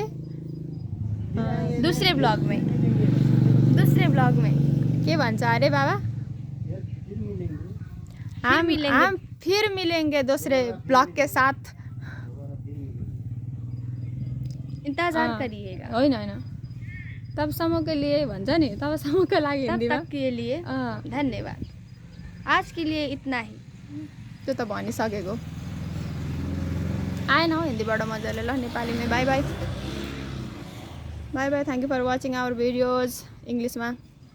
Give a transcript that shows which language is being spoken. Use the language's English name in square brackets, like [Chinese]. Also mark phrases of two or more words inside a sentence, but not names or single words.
[Hindi] दूसरे ब्लॉग में। [Nepali] के भन्छ अरे बाबा? [Hindi] हम फिर मिलेंगे दूसरे ब्लॉग के साथ। इंतजार करिएगा। [Nepali] होइन तबसम्म [Hindi] के लिए [Nepali] भन्छ नि, तबसम्म के लागि [Hindi] तब [Nepali] हिन्दीमा [Hindi] तक के लिए धन्यवाद। आज के लिए इतना ही। [Nepali] त्यो त भनिसकेको। आएन हौ हिन्दीबाट मजाले, ल नेपालीमै [English] bye bye. thank you for watching our videos इङ्ग्लिसमा।